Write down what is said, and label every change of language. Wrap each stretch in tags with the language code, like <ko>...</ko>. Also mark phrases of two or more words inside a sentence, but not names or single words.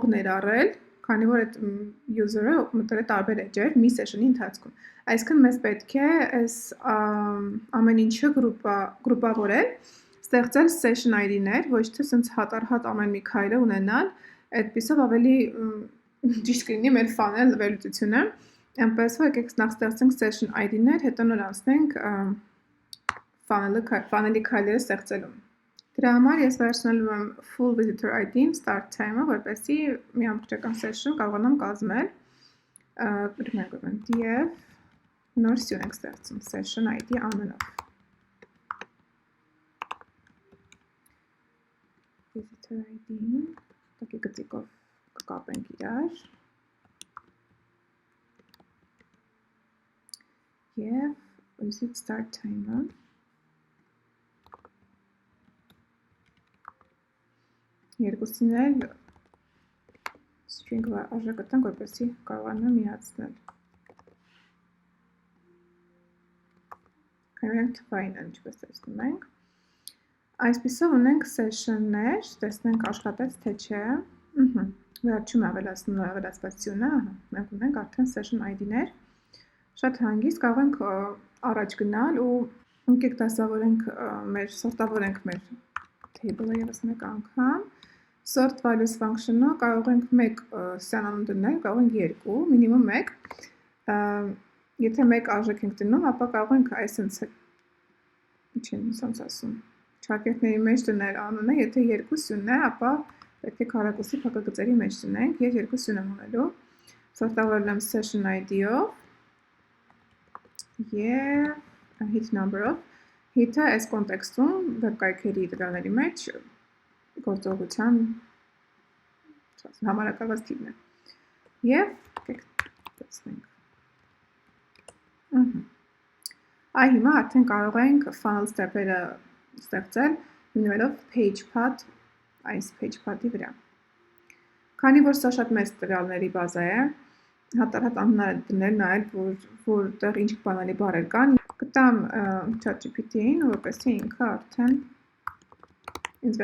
<hy>ներառել, քանի որ այդ user-ը մտել է տարբեր edge-եր մի session-ի ընթացքում։ Այսինքն մեզ պետք է այս ամեն ինչը գրուպավորել, ստեղծել</hy> <en>session ID-</en> <hy>ներ, ոչ թե սենց հատ-առհատ ամեն մի քայլը ունենալ, այդպիսով ավելի ճիշտ կլինի մեր funnel վերլուծությունը։ Այնպես որ եկեք նախ ստեղծենք session ID-ներ, հետո նոր անցնենք funnel-ի քայլերը ստեղծելու։ Դրա համար ես վերցնելու եմ</hy> <en>full visitor ID-</en> <hy>ն,</hy> <en>start time-</en> <hy>ը, որպեսզի մի ամբողջական session կարողանամ կազմել։ Գրում ենք df նոր սյուն ենք ստեղծում</hy> <en>session ID</en> <hy>անունով։</hy> <en>Visitor ID-</en> <hy>ն տակի գծիկով կկապենք իրար։ Եվ</hy> <en>visit start time-</en> <hy>ը։ Երկուսին էլ string արժեք կտանք, որպեսզի կարողանամ միացնել։ Քանի որ թվային են, ինչպես տեսնում ենք։ Այսպիսով ունենք session-ներ, տեսնենք աշխատեց թե չէ։ Վերջում ավելացնում ավելացվածությունը, մենք ունենք արդեն</hy> <en>session ID-</en> <hy>ներ։ Շատ հանգիստ կարող ենք առաջ գնալ ու եկեք դասավորենք մեր սորտավորենք մեր table-ը եւս մեկ անգամ։</hy> <en>Sort values function-</en> <hy>ը կարող ենք 1 սյանանուն դնել, կարող ենք 2, minimum 1։ Եթե 1 արժեք ենք դնում, ապա կարող ենք այսպես ինչ են ասած ասում։ Չարկերտների մեջ դնել անունը, եթե 2 սյունն է, ապա պետք է քառակուսի փակագծերի մեջ դնենք, ես 2 սյուն եմ ունելու։ Սորտավորել եմ</hy> <en>session ID-</en> <hy>ով։ Եվ</hy> <en>hit number-</en> <hy>ով, hit-ը այս կոնտեքստում վեբկայքերի տվյալների մեջ գործողության համարակալված թիվն է։ Եվ տեսնենք։ Այ հիմա արդեն կարող ենք</hy> <en>funnel step-</en> <hy>երը ստեղծել հիմնվելով PagePad այս PagePad-ի վրա։ Քանի որ սա շատ մեծ տվյալների բազա է, հատառատ անհնար է դնել նայել, որտեղ ինչ բանալի բառեր կան, կտամ ChatGPT-ին, որպեսզի ինքը արդեն ինձ</hy>